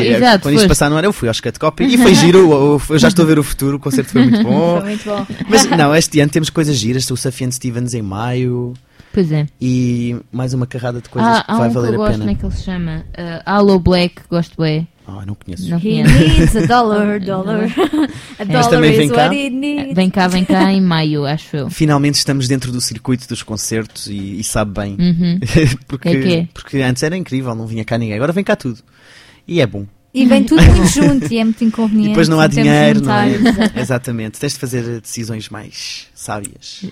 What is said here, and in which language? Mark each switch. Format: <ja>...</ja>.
<pt>exato, quando isto passar no ar eu fui aos Cat Copy. E foi giro, eu já estou a ver o futuro, o concerto foi muito bom. Foi muito bom. Mas não, este ano temos coisas giras, o Safiane Stevens em maio. Pois é. E mais uma carrada de coisas que vai valer a pena. Como é que ele se chama? Aloe Black, gosto bem. Ah, não conheço.</pt> <en>He needs a dollar, dollar. A dollar is what he needs.</en> <pt>Vem cá em maio, acho eu. Finalmente estamos dentro do circuito dos concertos e sabe bem. Uhum. Porque antes era incrível, não vinha cá ninguém. Agora vem cá tudo. E é bom. E vem tudo muito junto e é muito inconveniente. E depois não há dinheiro, não é? Exatamente. Tens de fazer decisões mais sábias.</pt>